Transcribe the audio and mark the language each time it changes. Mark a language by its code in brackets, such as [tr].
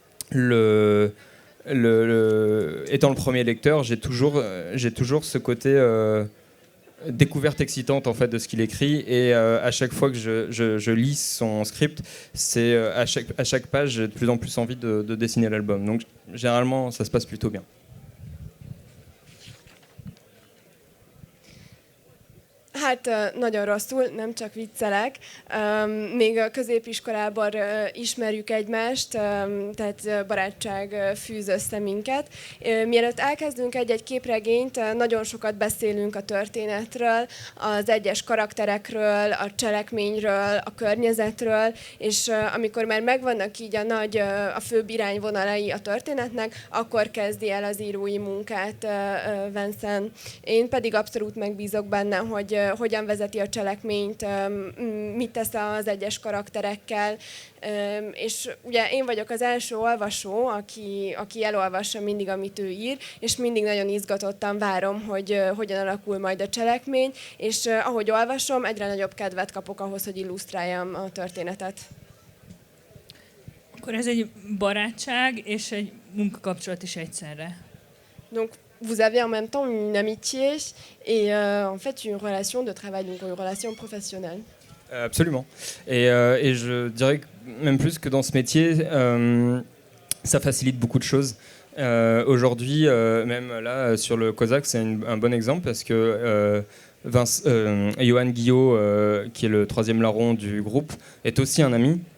[fr] Étant le premier lecteur, j'ai toujours ce côté... découverte excitante en fait de ce qu'il écrit, et à chaque fois que je lis son script, c'est à chaque page j'ai de plus en plus envie de dessiner l'album. Donc généralement ça se passe plutôt bien. [hu] Hát nagyon rosszul, nem csak viccelek. Még a középiskolában ismerjük egymást, tehát barátság fűz össze minket. Mielőtt elkezdünk egy-egy képregényt, nagyon sokat beszélünk a történetről, az egyes karakterekről, a cselekményről, a környezetről, és amikor már megvannak így a főbb irányvonalai a történetnek, akkor kezdi el az írói munkát Vincent. Én pedig abszolút megbízok benne, hogy hogyan vezeti a cselekményt, mit tesz az egyes karakterekkel, és ugye én vagyok az első olvasó, aki elolvassa mindig, amit ő ír, és mindig nagyon izgatottan várom, hogy hogyan alakul majd a cselekmény, és ahogy olvasom, egyre nagyobb kedvet kapok ahhoz, hogy illusztráljam a történetet. Akkor ez egy barátság és egy munkakapcsolat is egyszerre. [fr] Donc, vous avez en même temps une amitié et en fait une relation de travail, donc une relation professionnelle. Absolument. Et je dirais que même plus que dans ce métier, ça facilite beaucoup de choses. Aujourd'hui, même là, sur le Cosaque, c'est un bon exemple parce que Johan Guillot, qui est le 3e larron du groupe, est aussi un ami.